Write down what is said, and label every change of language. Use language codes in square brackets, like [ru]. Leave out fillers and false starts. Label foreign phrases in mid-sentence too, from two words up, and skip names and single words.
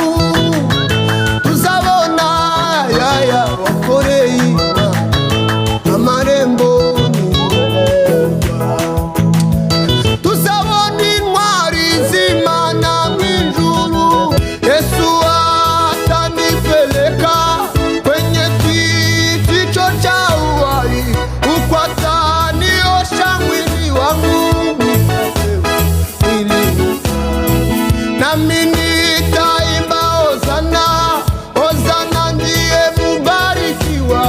[rw] Tuzabona wakoreye amarembo n'ubukwa. Tuzabona intwari z'Imana mw'ijuru. [sw] Yesu atanipeleka kwenye kiti cha uhai, huko ataniosha mwili wangu nami nitaimba hosana, hosana ndiye mubarikiwa.